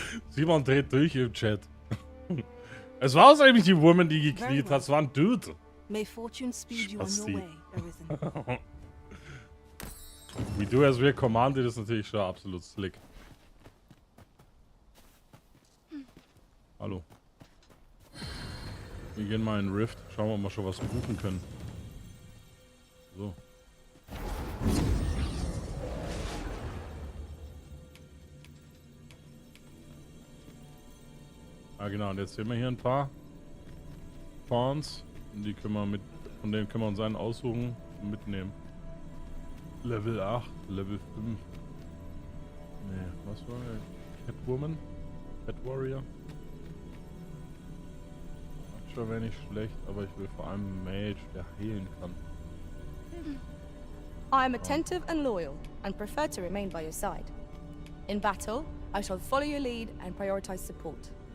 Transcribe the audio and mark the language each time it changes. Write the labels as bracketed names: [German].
[German] Simon dreht durch im Chat. Es war es eigentlich die Woman, die gekniet hat. Es war ein Dude. [English] May fortune speed you on your way, Arisen. We do as we're commanded [German] ist natürlich schon absolut [English] slick. [German] Hallo. Wir gehen mal in Rift. Schauen wir, ob wir schon was buchen können. So. Ah genau, und jetzt sehen wir hier ein paar Pawns. Und die können wir von denen können wir uns einen aussuchen und mitnehmen. Level 8, Level 5. Nee, was war der? Catwoman? Cat Warrior? Archer wäre nicht schlecht, aber ich will vor allem einen Mage, der heilen kann. [English] I am attentive and loyal, and prefer to remain by your side. In battle, I shall follow your lead and prioritize support.